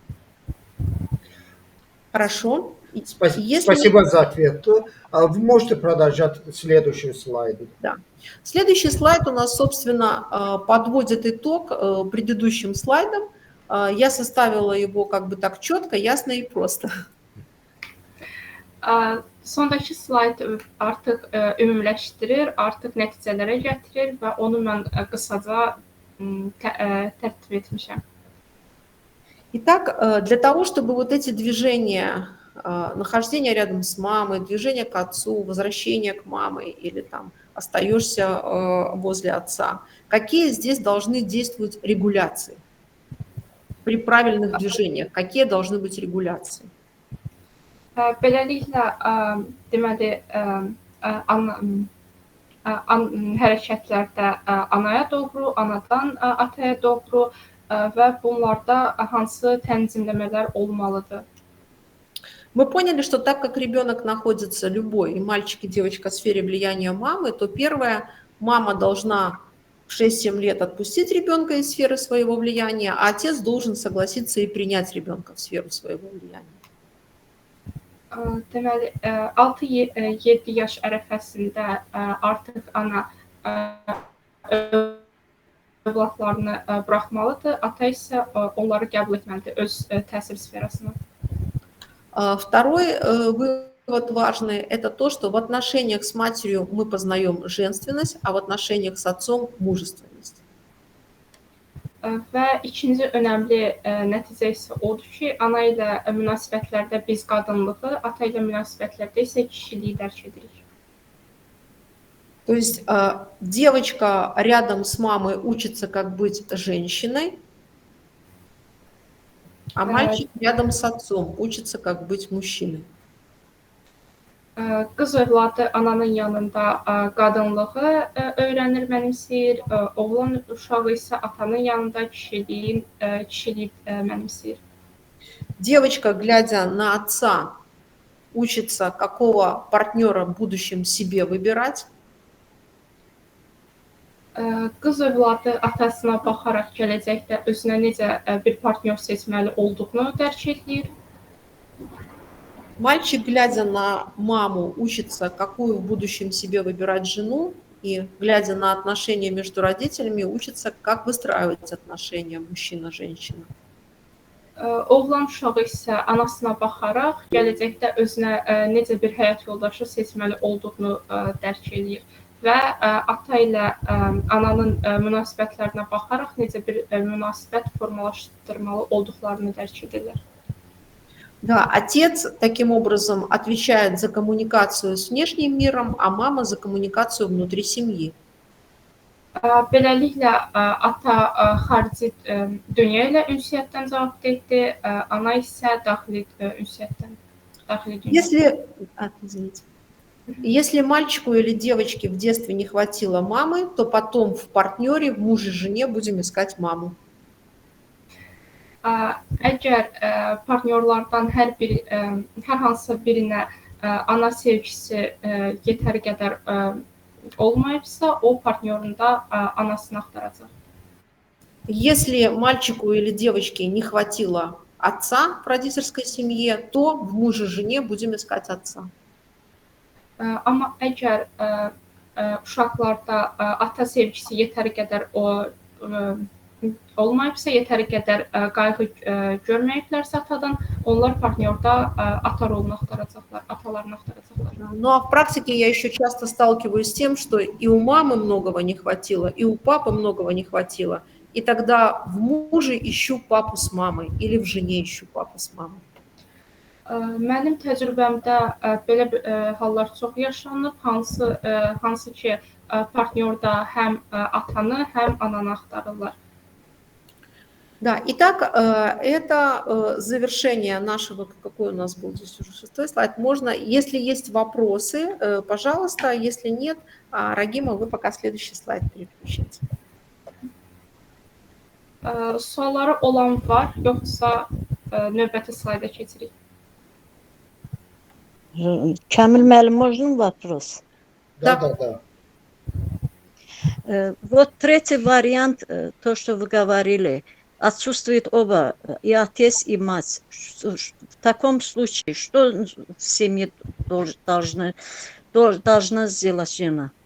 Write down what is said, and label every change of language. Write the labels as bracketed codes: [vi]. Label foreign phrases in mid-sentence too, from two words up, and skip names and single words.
[ru] Хорошо. Спасибо за ответ. Вы можете продолжать следующий слайд. Да. Следующий слайд у нас, собственно, подводит итог предыдущим слайдам. Я составила его как бы так четко, ясно и просто. [az] Sondakı slayd artıq ümumiləşdirir, artıq nəticələrə gətirir və onu mən qısaca tərtib etmişəm. [ru] Итак, для того, чтобы вот эти движения, нахождение рядом с мамой, движение к отцу, возвращение к маме или там остаешься возле отца, какие здесь должны действовать регуляции при правильных движениях? Какие должны быть регуляции? [az] Beləliklə, deməli, hərəkətlərdə anaya doğru, anadan ataya doğru və bunlarda hansı tənzimləmələr olmalıdır? [ru] Мы поняли, что так как ребенок находится, любой, и мальчик, и девочка, в сфере влияния мамы, то первое, мама должна в 6-7 лет отпустить ребенка из сферы своего влияния, а отец должен согласиться и принять ребенка в сферу своего влияния. [az] Deməli, 6-7 yaş ərəfəsində artıq ana övladlarını buraxmalıdır, ata isə onları qəbul etməlidir öz təsir sferasına. [ru] Второй вывод важный – это то, что в отношениях с матерью мы познаем женственность, а в отношениях с отцом – мужественность. [az] Və ikinci önəmli nəticə isə odur ki, ana ilə münasibətlərdə biz qadınlığı, ata ilə münasibətlərdə isə kişiliyi dərk edirik. [ru] То есть девочка рядом с мамой учится, как быть женщиной, а мальчик рядом с отцом учится, как быть mужчиной. [az] Qız övladı ananın yanında qadınlığı öyrənir, mənimsəyir. Oğlan uşağı isə atanın yanında kişiliyi mənimsəyir. [ru] Девочка, глядя на отца, учится, какого партнера в будущем себе выбирать. [az] Qız övladı atasına baxaraq gələcəkdə özünə necə bir partnyor seçməli olduğunu dərk edir. [ru] Мальчик, глядя на маму, учится, какую в будущем себе выбирать жену, и, глядя на отношения между родителями, учится, как выстраивать отношения мужчина-женщина. [az] Oğlan uşağı isə anasına baxaraq gələcəkdə özünə necə bir həyat yoldaşı seçməli olduğunu dərk edir və ata ilə ananın münasibətlərinə baxaraq necə bir münasibət formalaşdırmalı olduqlarını dərk edirlər. [ru] Да, отец таким образом отвечает за коммуникацию с внешним миром, а мама за коммуникацию внутри семьи. [az] Beləliklə, ata xarici dünya ilə ünsiyyətdən cavab verdi, ana isə daxili ünsiyyətdən, daxili dünya. [ru] Если мальчику или девочке в детстве не хватило мамы, то потом в партнере, в муже, жене будем искать маму. [az] Əgər partnyorlardan hər hansısa birinə ana sevgisi yetəri qədər olmayıbsa, o partnyorunda anasını axtaracaq. [ru] Если мальчику или девочке не хватило отца в родительской семье, то в муже, жене будем искать отца. [az] Amma əgər uşaqlarda ata sevgisi yetəri qədər olmayıbsa, yetəri qədər qayğı görməyiblərsə atadan, onlar partnyorda ata rolunu axtaracaqlar, atalarını axtaracaqlar. [ru] Ну а в практике я еще часто сталкиваюсь с тем, что и у мамы многого не хватило, и у папы многого не хватило. И тогда в муже ищу папу с мамой или в жене ищу папу с мамой. [az] Mənim təcrübəmdə belə hallar çox yaşanıb, hansı ki partnyorda həm atanı, həm ananı axtarırlar. [ru] Да, итак, это завершение нашего, какой у нас был здесь уже 6-й слайд. Можно, если есть вопросы, пожалуйста, если нет, Рагима, вы пока следующий слайд переключите. [az] Sualları olan var, yoxsa növbəti slayda keçirik? [ru] Камиль Мэль, можно вопрос? Да. Вот третий вариант, то, что вы говорили, отсутствует оба, и отец, и мать. В таком случае, что в семье должна сделать жена?